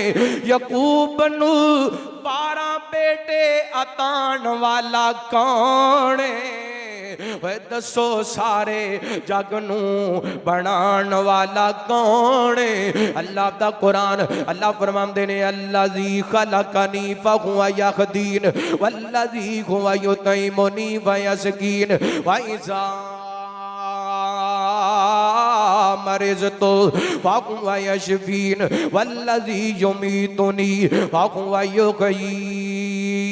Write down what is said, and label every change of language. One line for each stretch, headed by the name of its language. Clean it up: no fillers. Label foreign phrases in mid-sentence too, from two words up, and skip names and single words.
Punjabi: یعقوب نوں 12 بیٹے عطان والا کون? دسو سارے جگ نوں بنان والا کون? اللہ دا قرآن اللہ فرماندے نے
Arabic: الذي خلقني فهو يهدين والذي هو يطعمني ويسقين وإذا مرضت فهو يشفين والذي يميتني فهو يحيين.